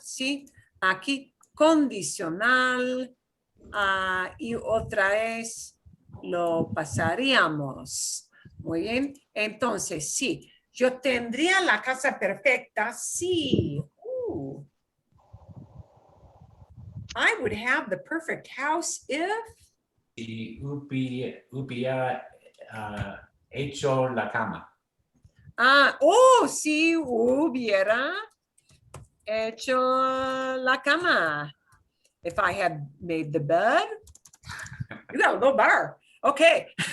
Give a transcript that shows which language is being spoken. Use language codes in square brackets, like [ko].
[es] Sí, aquí condicional y otra es lo pasaríamos. Muy bien. Entonces, sí, yo tendría la casa perfecta. Sí. [en] I would have the perfect house if. [es] Si hubiera hecho la cama. Si hubiera hecho la cama. [en] If I had made the bed. You got a low bar. Okay.